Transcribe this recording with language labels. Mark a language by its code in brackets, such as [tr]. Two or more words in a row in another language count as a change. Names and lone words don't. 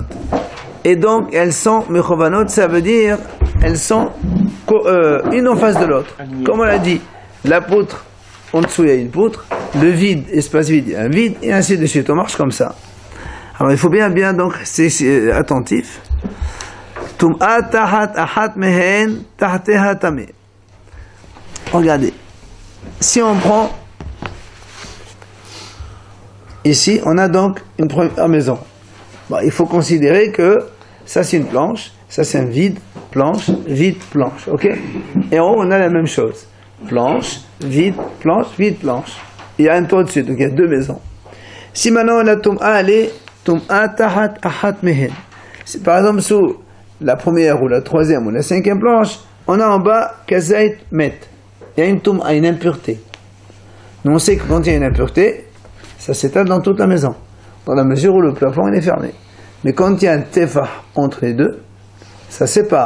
[fr] Et donc elles sont Mechovanot, ça veut dire elles sont une en face de l'autre. Comme on l'a dit, la poutre, en dessous il y a une poutre, le vide, espace vide, il y a un vide, et ainsi de suite. On marche comme ça. Alors il faut bien donc rester attentif. [he] טומאה תחת אחת מהן תחתיה טמא. [fr] Regardez. Si on prend ici, on a donc une première maison. Bon, il faut considérer que ça c'est une planche, ça c'est un vide, planche, ok? Et en haut on a la même chose. Planche, vide, planche. Il y a un toit dessus, donc il y a 2 maisons. Si maintenant la tombe A elle est [he] טומאה תחת אחת מהן. [fr] Par exemple, sous la première ou la troisième ou la cinquième planche, on a en bas [he] כזית מת. [fr] Il y a une tum'a, une impureté. Nous on sait que quand il y a une impureté, ça s'étale dans toute la maison, dans la mesure où le plafond il est fermé. Mais quand il y a un tefah entre les deux, ça sépare.